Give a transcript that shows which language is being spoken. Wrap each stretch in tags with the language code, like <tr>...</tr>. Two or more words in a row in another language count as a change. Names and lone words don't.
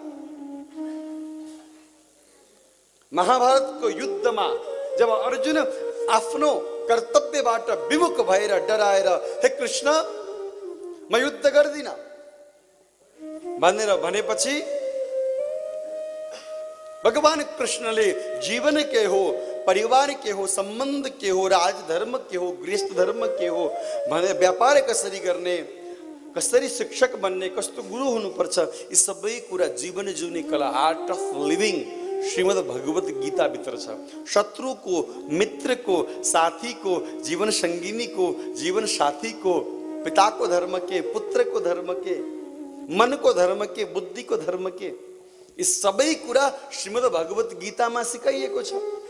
<ne>महाभारतको युद्धमा जब अर्जुन आफ्नो कर्तव्यबाट विमुख भएर डराएर हे कृष्ण म युद्ध गर्दिन भनेर भनेपछि भगवान कृष्णले जीवन के हो, परिवार के हो, संबंध के हो, राजधर्म के हो, गृहस्थ धर्म के हो भने व्यापार कसरी गर्ने, कसरी शिक्षक बन्ने, कस्तो गुरु हुनुपर्छ, यी सबै कुरा जीवन जिउने कला,</ne> <en>art of living</en> <ne>श्रीमद् भगवत गीता भित्र छ। शत्रुको, मित्रको, साथीको, जीवन संगिनीको, जीवन साथीको, पिताको धर्म के, पुत्रको धर्म के, मनको धर्म के, बुद्धिको धर्म के, यी सबै कुरा श्रीमद् भगवत गीतामा सिकाइएको छ।</ne>